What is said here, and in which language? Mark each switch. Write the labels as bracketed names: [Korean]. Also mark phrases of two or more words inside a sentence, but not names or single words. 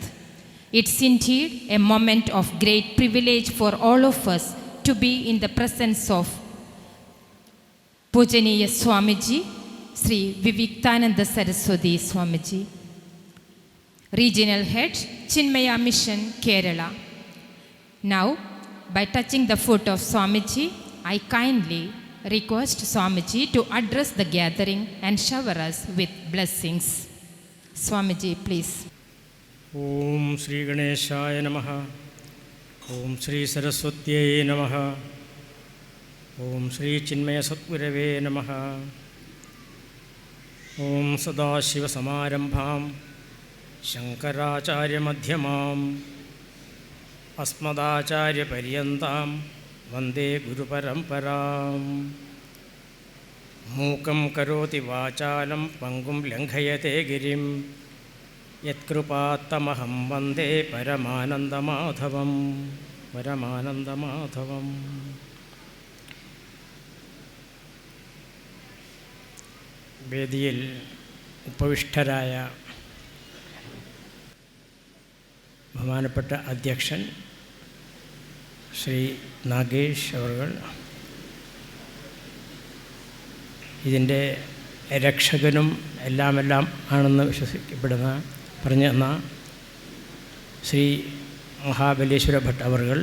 [English] It's indeed a moment of great privilege for all of us to be in the presence of Pujaniya Swamiji, Sri Viviktananda Saraswati Swamiji, Regional Head, Chinmaya Mission, Kerala. Now, by touching the foot of Swamiji, I kindly request Swamiji to address the gathering and shower us with blessings. Swamiji, please. [Sanskrit] ॐ श्री गणेशाय नमः. ॐ श्री सरस्वत्यै नमः. ॐ श्री चिन्मय सद्गुरवे नमः. ॐ सदाशिव समारम्भां शङ्कराचार्य मध्यमां अस्मदाचार्य पर्यन्तां वन्दे गुरु परम्पराम्. मूकं करोति वाचालं पङ्गुं लङ्घयते गिरिम् यत्कृपातमहं वन्दे परमानन्दमाधवम्. Paramanandamadhavam. [Malayalam] വേദിയിൽ ഉപവിഷ്ടരായ ബഹുമാനപ്പെട്ട അധ്യക്ഷൻ ശ്രീ നാഗേഷ് അവർ, ഇതിൻ്റെ രക്ഷകനും എല്ലാം ആണെന്ന് വിശ്വസിക്കപ്പെടുന്ന പറഞ്ഞു തന്ന ശ്രീ മഹാബലേശ്വര ഭട്ട് അവർ,